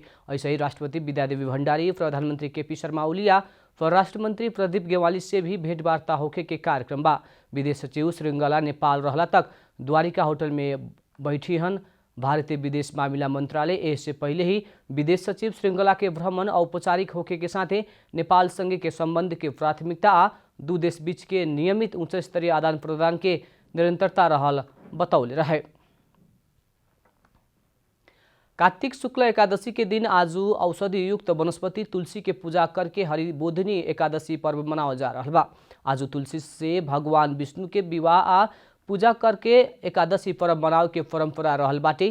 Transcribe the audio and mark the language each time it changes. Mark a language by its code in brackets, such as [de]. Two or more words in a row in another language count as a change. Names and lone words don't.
[bho] ऐसे ही राष्ट्रपति विद्यादेवी भण्डारी, प्रधानमंत्री केपी शर्मा ओली, परराष्ट्र मंत्री प्रदीप गेवाली से भी भेंटवार्ता होके के कार्यक्रम बा। विदेश सचिव श्रृंगला नेपाल रहला तक द्वारिका होटल में बैठी हन। भारतीय विदेश मामिला मंत्रालय इससे पहले ही विदेश सचिव श्रृंगला के भ्रमण औपचारिक होके के साथे नेपाल संगे के संबंध के प्राथमिकता आ 2 देश बीच के नियमित उच्च स्तरीय आदान प्रदान के निरंतरता रहल बतौले रहे। कार्तिक शुक्ल एकादशी के दिन आज औषधि युक्त वनस्पति तुलसी के पूजा करके हरिबोधनी एकादशी पर्व मनावल जा रहा बा। आज तुलसी से भगवान विष्णु के विवाह आ पूजा करके एकादशी पर्व मनाव के परंपरा रहल बाटे।